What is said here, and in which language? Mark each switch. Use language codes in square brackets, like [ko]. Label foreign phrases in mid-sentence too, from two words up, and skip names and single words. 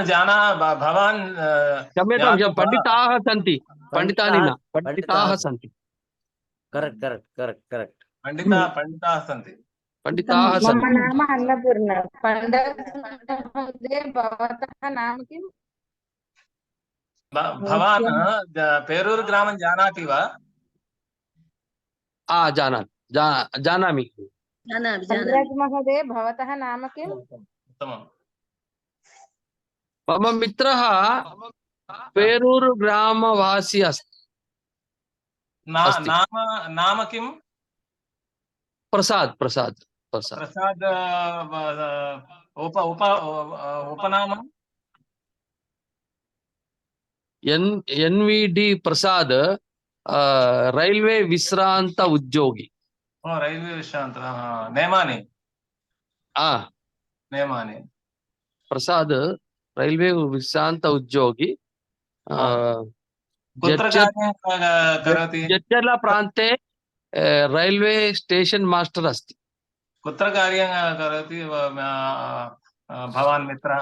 [sa] क्षम्यतां पंडिताः सन्ति. पंडितानि न पंडिताः सन्ति. [en] correct correct correct correct [sa] పండితాः సంతి. पंडिताः मम सन्ति. नाम अन्नपूर्णा. पंडितमहोदय भवतः नाम किम्? భవాన్ పేరూరు గ్రామం జానాతి వా? जानामि. महोदय भवतः नाम किम्? उत्तमम्. मम मित्रः पेरूरु ग्रामवासी अस्ति. नाम किम्? प्रसाद. उपनामम्? NVD प्रसाद रैल्वे विश्रांत उद्योगी. రైల్వే విశ్రాంత నేమాని. प्रसाद रैल्वे विश्रांत उद्योगी. जच्चर्ला प्रान्ते [en] railway station master [sa] अस्ति. कुत्र कार्यं करोति भवान् मित्रः?